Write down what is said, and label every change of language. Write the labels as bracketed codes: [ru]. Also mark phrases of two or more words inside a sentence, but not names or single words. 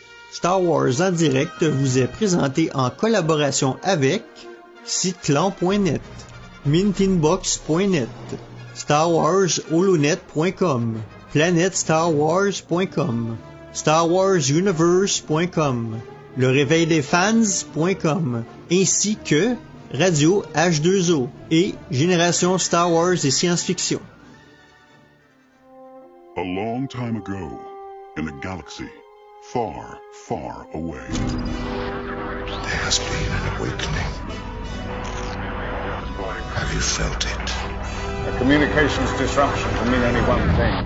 [fr] Star Wars en direct vous est présenté en collaboration avec Sitclan.net, Mintinbox.net, StarWarsHolonet.com, PlanetStarWars.com, StarWarsUniverse.com, LeRéveilDesFans.com, ainsi que Radio H2O et Génération Star Wars et Science-Fiction. [en] A long time ago, in a galaxy far, far away, there has been an awakening. Have you felt it? A communications disruption can mean only one thing.